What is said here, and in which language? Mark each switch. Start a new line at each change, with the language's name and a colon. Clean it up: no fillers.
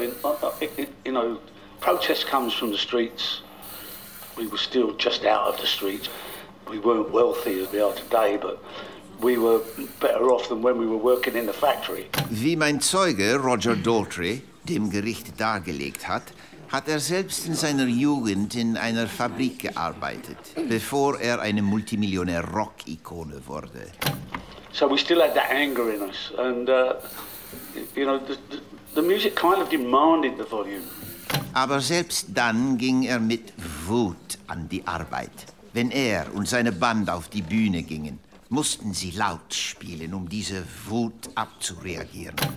English: In, you know, protest comes from the streets. We were still just out of the streets. We weren't wealthy as we are today, but we were better off than when we were working in the factory.
German: Wie mein Zeuge, Roger Daltrey, dem Gericht dargelegt hat, hat er selbst in seiner Jugend in einer Fabrik gearbeitet, bevor er eine Multimillionär-Rock-Ikone wurde.
English: So we still had that anger in us. And, you know, the music kind of demanded the volume.
German: Aber selbst dann ging er mit Wut an die Arbeit. Wenn er und seine Band auf die Bühne gingen, mussten sie laut spielen, um diese Wut abzureagieren.